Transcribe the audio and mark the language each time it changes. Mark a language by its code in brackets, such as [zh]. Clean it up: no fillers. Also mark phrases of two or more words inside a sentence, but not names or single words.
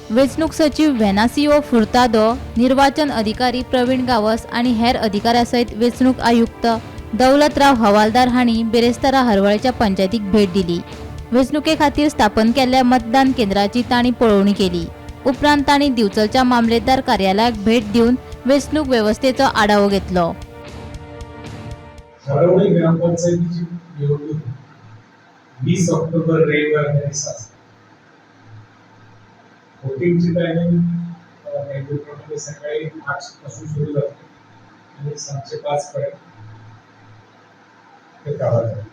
[kok] वेचणूक सचिव व्हेनासिओ फुर्तादो, निर्वाचन अधिकारी प्रवीण गावस आणि हेर अधिकाऱ्यांसयत वेचणूक आयुक्त दौलतराव हवालदार हांणी बेरेस्तारा हरवळच्या पंचायतीक भेट दिली। वेचणुके खातीर स्थापन केल्ल्या मतदान केंद्राची तांणी पळोवणी केली। उपरांत तांणी दिवचलच्या मामलेदार कार्यालयाक भेट दिवन वेचणूक व्यवस्थेचो आढावो घेतलो। [mr] हरवळ ग्रामपंचायतीची निवडणूक 20 ऑक्टोबर रविवार दिवसा वोटिंगची टायमिंग नेहमीप्रमाणे सकाळी 8 पासून सुरू झाली आणि सांजचे 5 पर्यंत ते काढलं जातं।